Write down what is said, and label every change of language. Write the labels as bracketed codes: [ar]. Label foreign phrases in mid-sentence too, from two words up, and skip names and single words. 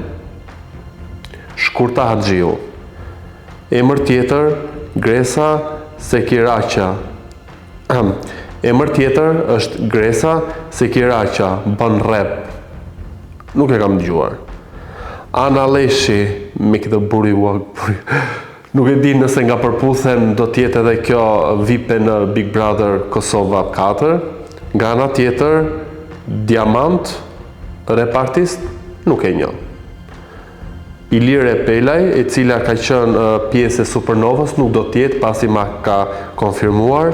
[sq] Shkurta Haxhiu. Emër tjetër, Gresa Sekiraqa. Emër tjetër është Gresa Sekiraqa, bën rap. Nuk e kam dëgjuar. Ana Leshi, [en] make the booty walk. [sq] Nuk e di nëse nga përputhen do t'jetë edhe kjo VIP në Big Brother Kosova 4. Nga ana tjetër, Diamant, [en] rap artist, [sq] nuk e njoh. Ilire Pelaj, e cila ka qenë pjesë e Supernovës, nuk do t'jetë pasi ma ka konfirmuar.